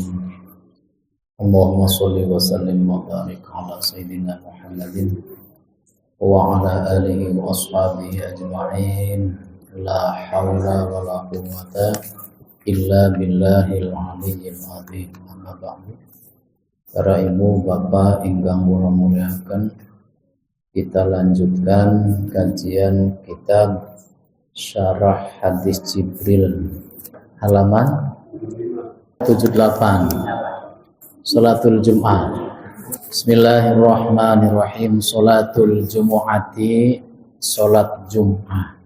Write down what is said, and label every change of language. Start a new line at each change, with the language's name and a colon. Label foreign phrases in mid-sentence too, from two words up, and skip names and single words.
Arabic: اللهم صل وسلم وبارك على سيدنا محمد وعلى آله وأصحابه أجمعين. لا حول ولا قوة إلا بالله العلي العظيم. أما بعد.
Javanese: Para ibu bapak ingkang kula muliaken,
Indonesian: kita lanjutkan kajian kitab Syarah Hadis Jibril halaman 78.
Arabic: صلاة الجمعة. بسم الله الرحمن الرحيم. صلاة الجمعة,
Indonesian: salat Jum'ah.